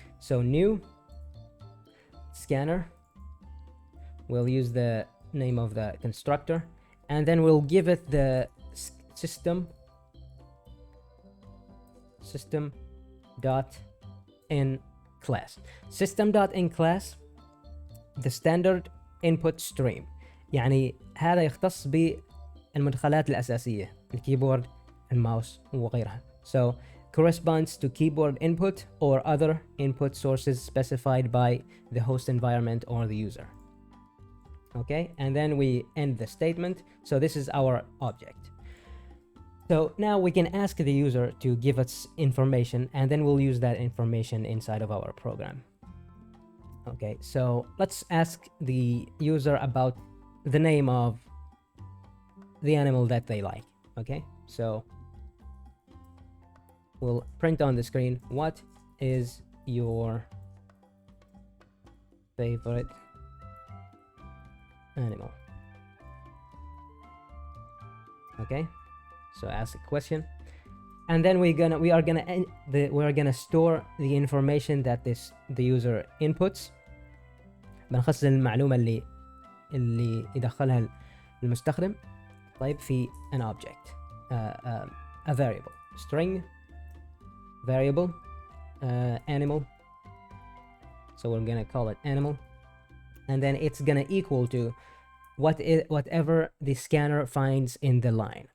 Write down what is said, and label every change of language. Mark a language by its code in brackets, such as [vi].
[en] So new scanner, we'll use the name of the constructor, and then we'll give it the system dot in class. System dot in class the standard input stream. [ar] يعني هذا يختص بالمدخلات الأساسية، الكيبورد، الماوس وغيرها. [en] So corresponds to keyboard input or other input sources specified by the host environment or the user. Okay, and then we end the statement. So this is our object. So now we can ask the user to give us information, and then we'll use that information inside of our program. Okay, so let's ask the user about the name of the animal that they like. Okay, so we'll print on the screen, what is your favorite animal? Okay, so ask a question, and then we are gonna store the information that the user inputs. [ar] بنخزن المعلومة اللي يدخلها المستخدم. طيب في [en] an object, a variable, string, variable, animal. So we're gonna call it animal, and then it's gonna equal to whatever the scanner finds in the line.